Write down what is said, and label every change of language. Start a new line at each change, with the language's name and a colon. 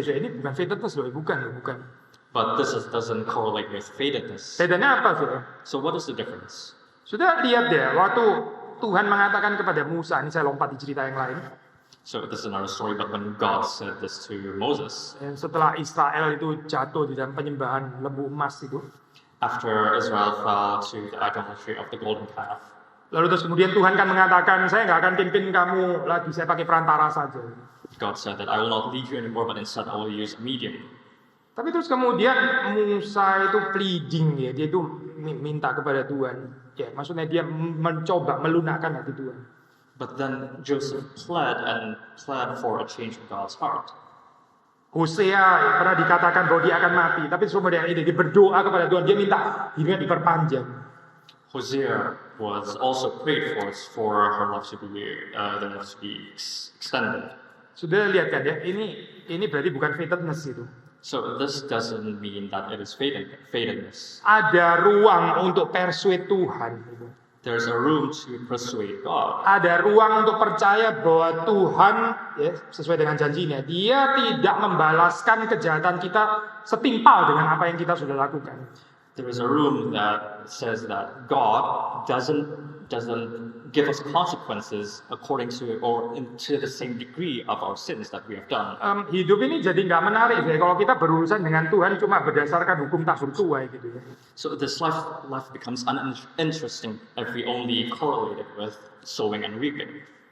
Indonesian: Ini bukan fatedness loh, bukan.
English: But this doesn't correlate with fatedness.
Indonesian: Bedanya apa sih?
English: So what is the difference?
Indonesian: Sudah lihat deh, waktu Tuhan mengatakan kepada Musa, ini saya lompat di cerita yang lain.
English: So this is another story, but when God said this to Moses,
Indonesian: Dan setelah Israel itu jatuh di dalam penyembahan lembu emas itu,
English: after Israel fell to the idolatry of the golden calf,
Indonesian: lalu terus kemudian Tuhan kan mengatakan, saya nggak akan pimpin kamu lagi, saya pakai perantara saja.
English: God said that I will not lead you anymore, but instead I will use a medium.
Indonesian: Tapi terus kemudian Musa itu pleading ya, dia itu minta kepada Tuhan. Ya, maksudnya dia mencoba melunakkan hati Tuhan.
English: But then Joseph pled for a change of God's heart.
Indonesian: Hosea ya, pernah dikatakan bahwa dia akan mati, tapi kemudian dia berdoa kepada Tuhan, dia minta hidupnya diperpanjang.
English: Hosea was also prayed for her life to be extended.
Indonesian: Sudah lihat kan ya, ini berarti bukan fatedness itu.
English: So this doesn't mean that it is fatedness.
Indonesian: Ada ruang untuk persuade Tuhan.
English: There's a room to persuade God.
Indonesian: Ada ruang untuk percaya bahwa Tuhan, ya, sesuai dengan janjinya, Dia tidak membalaskan kejahatan kita setimpal dengan apa yang kita sudah lakukan.
English: There is a room that says that God doesn't give us consequences according to or to the same degree of our sins that we have done.
Indonesian: Hidup ini jadi nggak menarik ya kalau kita berurusan dengan Tuhan cuma berdasarkan hukum tak bertuai gitu ya.
English: So this life becomes uninteresting if we only correlate it with sowing and reaping.